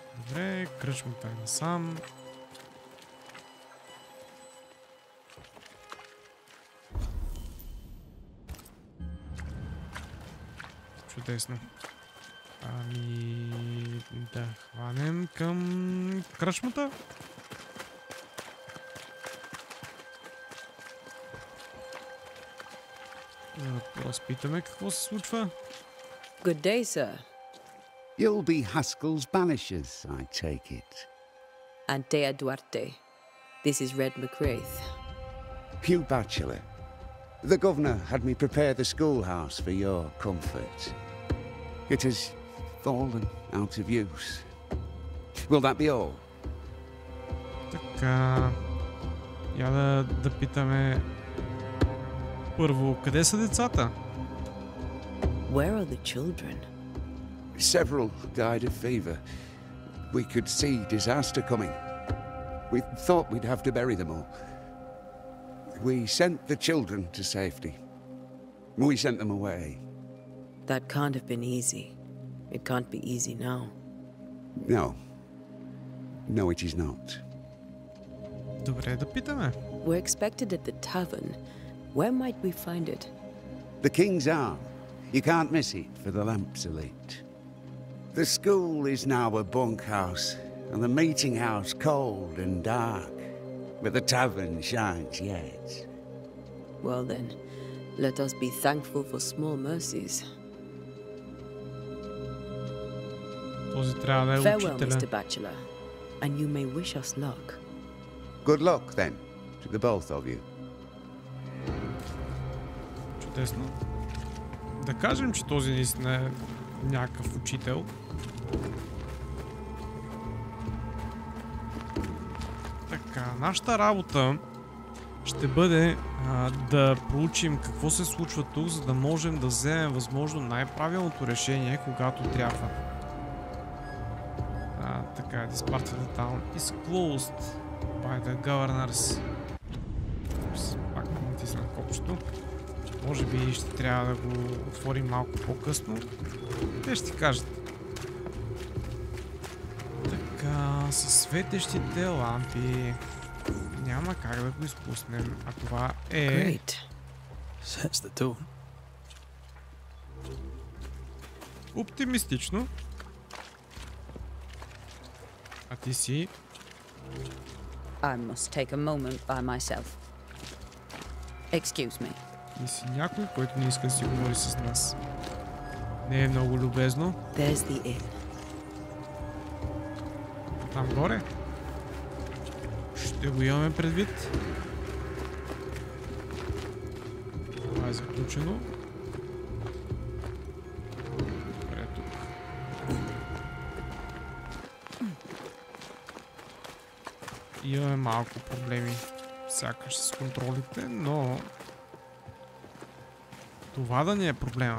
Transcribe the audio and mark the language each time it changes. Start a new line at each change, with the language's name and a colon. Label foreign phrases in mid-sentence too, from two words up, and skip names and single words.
Bulgarian: Добре, кръчмата е насам. Чудесно. Ами да хванем към кръчмата. Да разпитаме какво се случва.
English: Good day, sir. You'll be Haskell's Banishers, I take it. Antea Duarte. This is Red McCraith. Hugh Bachelor. The governor had me prepare the schoolhouse for your comfort. It has fallen out of use. Will that be all?
Bulgarian: Така... Я да питаме... Първо, къде са децата?
English: Where are the children? Several died of fever. We could see disaster coming. We thought we'd have to bury them all. We sent the children to safety. We sent them away. That can't have been easy. It can't be easy now. No. No, it is not.
Bulgarian: Добре, да питаме.
English: We're expected at the tavern. Where might we find it? The King's Arm. You can't miss it, for the lamps are lit. The school is now a bunkhouse, and the meeting house cold and dark, but the tavern shines yet. Well then, let us be thankful for small mercies.
Bulgarian: Този трябва да е
English: Farewell,
Bulgarian: учителя.
English: Mr. Bachelor, and you may wish us luck. Good luck, then, to the both of you.
Bulgarian: Чудесно. Да кажем, че този наистина е някакъв учител. Така, нашата работа ще бъде да проучим какво се случва тук, за да можем да вземем възможно най-правилното решение, когато трябва. Така,
English: this part of the town is closed by the governors.
Bulgarian: Пак натиснах копчето. Може би ще трябва да го отворим малко по-късно. Те ще ти кажат. Така, със светещите лампи. Няма как да го изпуснем. А това е...
English: Great. Sets the tone.
Bulgarian: Оптимистично. А ти си...
English: I must take a moment by myself. Excuse me.
Bulgarian: Ти си някой, който не иска да си говори с нас. Не е много любезно.
English: There's the inn.
Bulgarian: Там горе. Ще го имаме предвид. Това е заключено. Добре, тук. Имаме малко проблеми сякаш с контролите, но това да не е проблема.